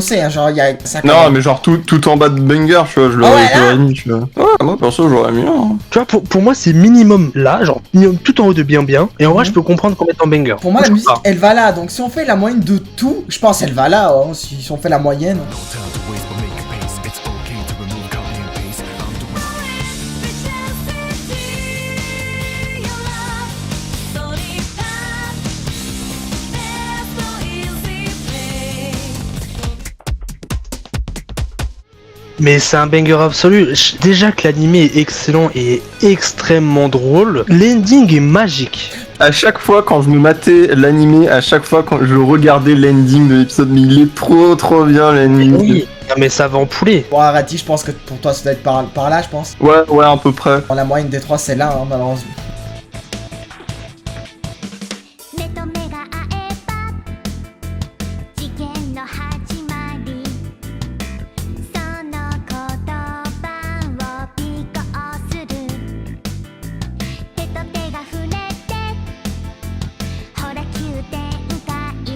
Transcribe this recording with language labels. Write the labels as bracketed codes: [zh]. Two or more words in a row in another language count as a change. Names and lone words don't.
[fr] fossé, hein, genre il y a 50. Non, mais genre tout en bas de banger, tu vois, je l'aurais ouais, là. mis, tu vois. Ouais, moi perso, j'aurais mis un. tu vois, pour moi, c'est minimum là, genre minimum tout en haut de bien. Et en vrai, je peux comprendre qu'on mette en banger. Pour moi la Je musique sais pas. elle va là, donc si on fait la moyenne de tout, je pense elle va là, hein, si on fait la moyenne. [en] No time to waste, but make a pace. It's okay to remove copy and paste. I'm doing [fr] Mais c'est un banger absolu. Déjà que l'animé est excellent et extrêmement drôle, l'ending est magique. À chaque fois quand je me matais l'animé, à chaque fois quand je regardais l'ending de l'épisode, mais il est trop bien l'ending. Oui, non, mais ça va en poulet. Bon Arati, je pense que pour toi ça doit être par là je pense. Ouais, à peu près. Bon, la moyenne des trois c'est là, hein, malheureusement. [ja] 目と目が合えば事件の始まりその言葉を尾行する手と手が触れてほら急展開